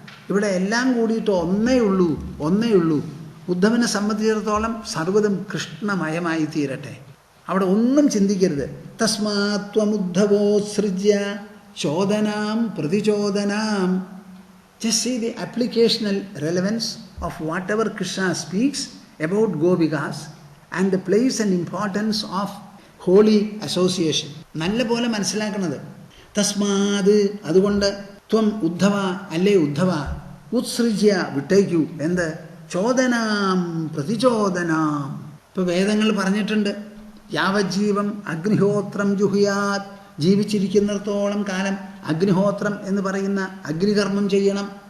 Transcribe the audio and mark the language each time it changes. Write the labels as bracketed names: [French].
[Malayalam] ഇവിടെ എല്ലാം കൂടിയിട്ട് ഒന്നേ ഉള്ളൂ. ഉദ്ധവനെ സംബന്ധിച്ചിടത്തോളം സർവ്വതും കൃഷ്ണമയമായി തീരട്ടെ. അവിടെ ഒന്നും ചിന്തിക്കരുത്. [Sanskrit] തസ്മാത്വമുദ്ധവോത്സൃജ്യ ചോദനാം പ്രതിചോദനാം. [English] Just see the applicational relevance of whatever Krishna speaks about Gopikas and the place and importance of holy association. [Malayalam] നല്ല പോലെ മനസ്സിലാക്കണത്. തസ്മാത് അതുകൊണ്ട് ത്വം ഉദ്ധവ അല്ലേ ഉദ്ധവ ഉത്സൃജ്യ വിട്ടേക്കൂ എന്ത് [Sanskrit] ചോദനാം പ്രതിചോദനാം. [Malayalam] ഇപ്പോൾ വേദങ്ങൾ പറഞ്ഞിട്ടുണ്ട് [Sanskrit] യാവജ്ജീവം അഗ്നിഹോത്രം ജുഹുയാത്, [Malayalam] ജീവിച്ചിരിക്കുന്നിടത്തോളം കാലം അഗ്നിഹോത്രം എന്ന് പറയുന്ന അഗ്നികർമ്മം ചെയ്യണം.